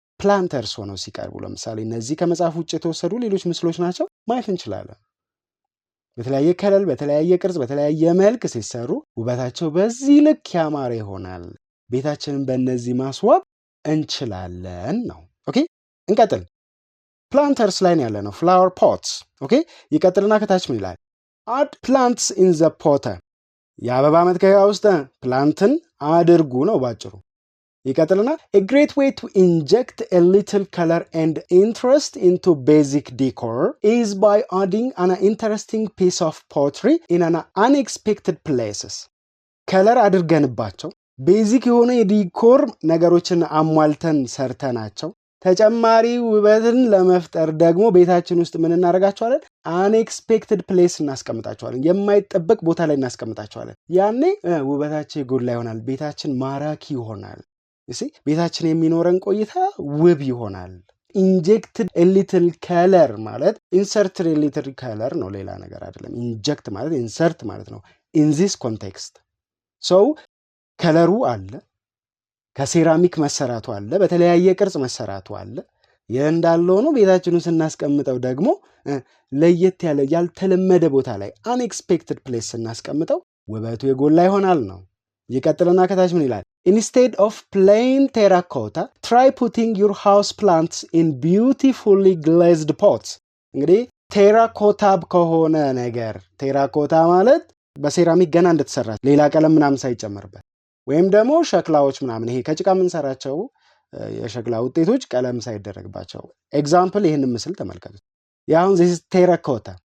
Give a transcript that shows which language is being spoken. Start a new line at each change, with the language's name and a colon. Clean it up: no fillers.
Amharic: ፕላንተርስ ሆነው ሲቀርቡ ለምሳሌ እነዚህ ከመጽሐፍ ውጭ የተወሰዱ ሌሎች ምስሎች ናቸው ማየት እንችላለን። በተለያየ ከለር፣ በተለያየ ቅርጽ፣ በተለያየ መልክ ሲሰሩ ውበታቸው በዚህ ልክ ያማረ ይሆናል። ቤታችንን በእነዚህ ማስዋብ እንችላለን ነው። ኦኬ እንቀጥል። ፕላንተርስ ላይ ያለ ነው ፍላወር ፖትስ። ኦኬ ይቀጥልና ከታች ምን ይላል?
English: አድ ፕላንትስ ኢን ዘ ፖተር።
Amharic: የአበባ መትከያ ውስጥ ፕላንትን አድርጉ ነው ባጭሩ። ይቀጥልና
English: a great way to inject a little color and interest into basic decor is by adding an interesting piece of pottery in an unexpected places.
Amharic: ከለር አድርገንባቸው ቤዚክ የሆነ የዲኮር ነገሮችን አሟልተን ሰርተናቸው ተጨማሪ ውበትን ለመፍጠር ደግሞ ቤታችን ውስጥ ምን እናደርጋቸዋለን? አንኤክስፔክትድ ፕሌስ እናስቀምጣቸዋለን። የማይጠበቅ ቦታ ላይ እናስቀምጣቸዋለን። ያኔ ውበታችን የጎላ ይሆናል። ቤታችን ማራኪ ይሆናል። ቤታችን የሚኖረን ቆይታ ውብ ይሆናል። ኢንጀክትድ ሊትል ከለር ማለት ኢንሰርትድ ሊትል ከለር ነው፣ ሌላ ነገር አይደለም። ኢንጀክት ማለት ኢንሰርት ማለት ነው።
English: ኢን ዚስ ኮንቴክስት
Amharic: ሰው ከለሩ አለ፣ ከሴራሚክ መሰራቱ አለ፣ በተለያየ ቅርጽ መሰራቱ አለ። ይህ እንዳለ ሆኖ ቤታችንን ስናስቀምጠው ደግሞ ለየት ያለ ያልተለመደ ቦታ ላይ አንኤክስፔክትድ ፕሌስ ስናስቀምጠው ውበቱ የጎላ ይሆናል ነው። ይቀጥልና ከታች ምን ይላል?
English: Instead of plain terracotta, try putting your house plants in beautifully glazed pots.
Amharic: እንግዲህ ቴራኮታ ከሆነ ነገር ቴራኮታ ማለት በሴራሚክ ገና እንደተሰራ ሌላ ቀለም ምናምን ሳይጨመርበት ወይም ደግሞ ሸክላዎች ምናምን ይሄ ከጭቃ የምንሰራቸው የሸክላ ውጤቶች ቀለም ሳይደረግባቸው ኤግዛምፕል ይህን ምስል ተመልከቱት። ያሁን ዚስ ቴራኮታ